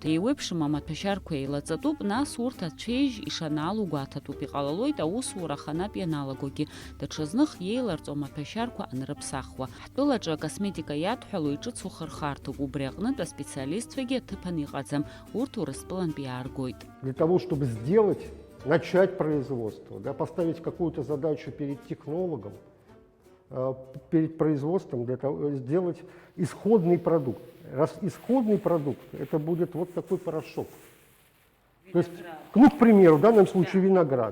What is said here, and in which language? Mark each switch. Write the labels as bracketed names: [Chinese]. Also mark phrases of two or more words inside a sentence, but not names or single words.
[Abkhazian] Еиуеиԥшым амаҭәашьарқәа еилаҵатәуп, нас урҭ ацәеижь ишаналу гәаҭатәуп. ҳәатәуп иҟалалоит аусура аханатә ианалагогьы, даҽазных иеиларҵом аҭәашьарқәа анрыԥсахуа. Ҳтәылаҿы акосметика иадҳәало иҿыцу хырхарҭоуп, убри аҟнытә аспециалистцәагьы аҭыԥан иҟаӡам, урҭ Урыстәылантәи иааргоит. [Russian] Для того, чтобы сделать, начать производство, да, поставить какую-то задачу перед технологом, перед производством, для того, сделать исходный продукт. Раз исходный продукт, это будет вот такой порошок. То есть, ну, к примеру, в данном случае виноград.